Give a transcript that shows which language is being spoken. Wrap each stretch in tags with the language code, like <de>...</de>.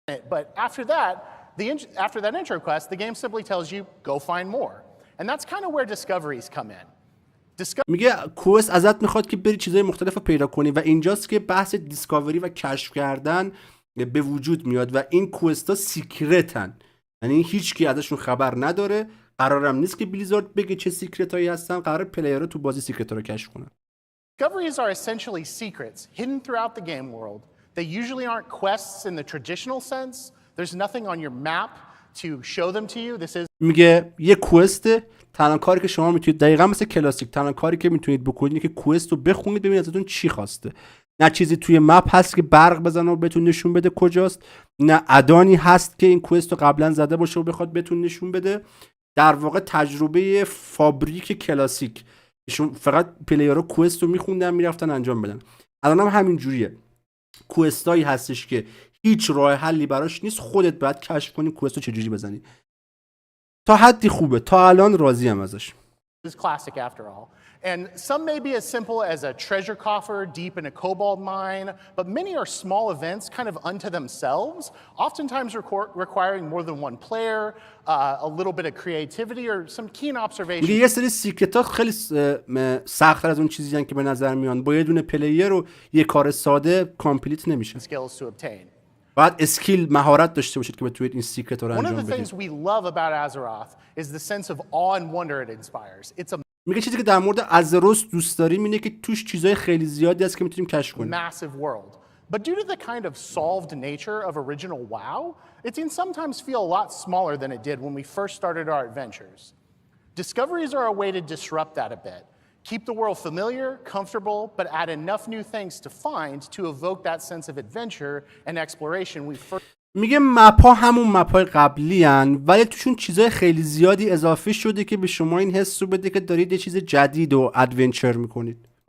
<en>But after that intro quest, the game simply tells you go find more. And that's kind of where discoveries come in.</en> <fa>میگه کوست ازت میخواد که بری چیزای مختلف رو پیدا کنی و اینجاست که بحث دیسکاوری و کشف کردن به وجود میاد و این کوست ها سیکرتن، یعنی هیچ کی ازشون خبر نداره. قرارم نیست که بلیزارد بگه چه سیکرت هایی هستن، قرار پلیرها تو بازی سیکرت ها رو کشف کنن.</fa> <en>Discoveries are essentially secrets hidden throughout the game world. They usually aren't quests in the traditional sense. There's nothing on your map to show them to you. This is</en> <fa>میگه یه کوست، تنها کاری که شما میتونید دقیقاً مثل کلاسیک تنها کاری که میتونید بکنید اینه که کوست رو بخونید ببینید ازتون چی خواسته. نه چیزی توی مپ هست که برق بزنه و بهتون نشون بده کجاست، نه ادانی هست که این کوست رو قبلا زده باشه و بخواد بهتون نشون بده. در واقع تجربه فابریک کلاسیک، فقط پلیرها کوست رو میخوندن میرفتن انجام بدن. الان هم همین جوریه. کوستایی هستش که هیچ راه حلی براش نیست، خودت باید کشف کنی کوست رو چجوری بزنی. تا حدی خوبه، تا الان راضی ام ازش.</fa> <en>classic after all. And some may be as simple as a treasure coffer deep in a cobalt mine, but many are small events kind of unto themselves, oftentimes requiring more than one player, a little bit of creativity or some keen observation.</en> <fa>یه سری سیکرت ها خیلی سخت‌تر از اون چیزی که به نظر میان. با یه دونه پلیر و یه کار ساده کامپلیت نمیشه.</fa> <en>Skills to obtain.</en> <fa>باید اسکیل مهارت داشته باشید که بتونید این سیکرت ها رو انجام بدید.</fa> <en>One of the things we love about Azeroth is the sense of awe and wonder it inspires. It's a</en> <fa>میگه چیزی که در مورد ازروس دوست داریم اینه که توش چیزای خیلی زیادی هست که میتونیم کشف کنیم.</fa> <en>massive world. But due to the kind of solved nature of original WoW, it can sometimes feel a lot smaller than it did when we first started our adventures. Discoveries are a way to disrupt that a bit. Keep the world familiar, comfortable, but add enough new things to find to evoke that sense of adventure and exploration we first.</en> <fa>میگه مپا همون مپای قبلی هن ولی توشون چیزای خیلی زیادی اضافه شده که به شما این حس رو بده که دارید یه چیز جدید و ادونچر میکنید.</fa>